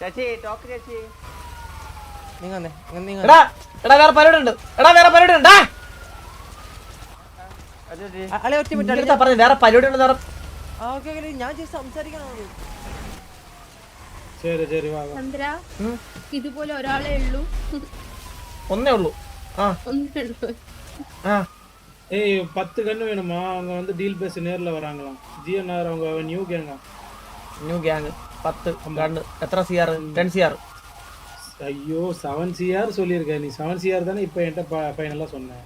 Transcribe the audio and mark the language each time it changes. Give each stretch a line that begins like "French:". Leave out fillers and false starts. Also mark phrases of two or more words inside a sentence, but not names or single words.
Malayalam: വേറെ പരിപാടി ഉണ്ട്. വേറെ പരിപാടി ഉണ്ട്. ഞാൻ സംസാരിക്കണോ? ചന്ദ്ര, ഇതുപോലെ ഒരാളെ ഉള്ളൂ. ഒന്നേ ഉള്ളൂ.
Tamil: ஏய் 10 கன்னு வேணுமா? அவங்க வந்து டீல் பேசி நேர்ல வராங்களாம். GNR அவங்க
English: new gang
Tamil: 10 கன்னு. எത്ര CR? 10 CR. ஐயோ 7 CR சொல்லிருக்க நீ. 7 CR தானே இப்போ என்கிட்ட ஃபைனலா சொன்னேன்.